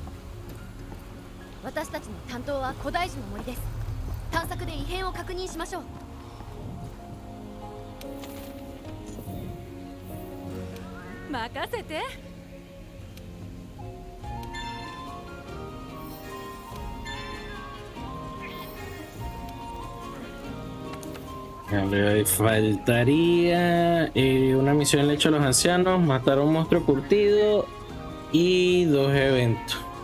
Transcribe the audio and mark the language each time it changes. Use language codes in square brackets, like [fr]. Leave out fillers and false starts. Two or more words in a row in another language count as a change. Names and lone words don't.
[ja] 私たちの担当は古代樹の森です。探索で異変を確認しましょう。任せて。 [es] Le faltaría una misión en el lecho de los ancianos, matar a un monstruo curtido y 2 eventos.